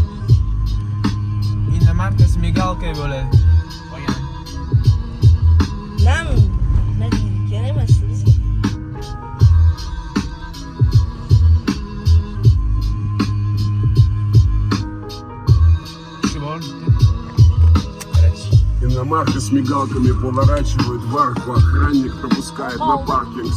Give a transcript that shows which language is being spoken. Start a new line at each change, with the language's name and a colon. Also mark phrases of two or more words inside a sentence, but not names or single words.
Uzbek: Endi markasi migalka bo'ladi. Qolgan. Nam, nima deydi? Kerak emas bizga. Shu bor.
Russian: Иномарка с мигалками поворачивает в арку, охранник пропускает на паркинг.